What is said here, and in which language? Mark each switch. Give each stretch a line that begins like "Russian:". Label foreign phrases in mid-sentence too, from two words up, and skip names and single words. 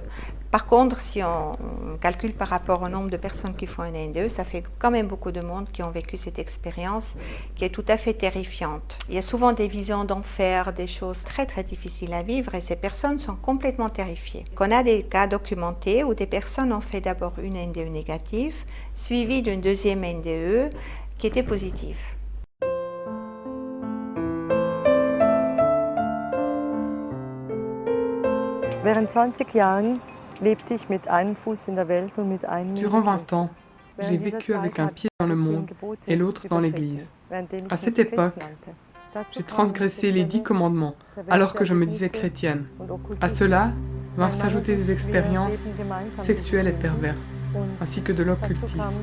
French: Par contre, si on calcule par rapport au nombre de personnes qui font une NDE, ça fait quand même beaucoup de monde qui ont vécu cette expérience qui est tout à fait terrifiante. Il y a souvent des visions d'enfer, des choses très très difficiles à vivre et ces personnes sont complètement terrifiées. On a des cas documentés où des personnes ont fait d'abord une NDE négative, suivie d'une deuxième NDE qui était positive.
German: Während 20 Jahren lebte ich mit einem Fuß in der Welt und mit einem
French: Durant 20 ans, j'ai vécu avec un pied dans le monde et l'autre dans l'Église. À cette époque, j'ai transgressé les 10 commandements alors que je me disais chrétienne. À cela vinrent s'ajouter des expériences sexuelles et perverses, ainsi que de l'occultisme.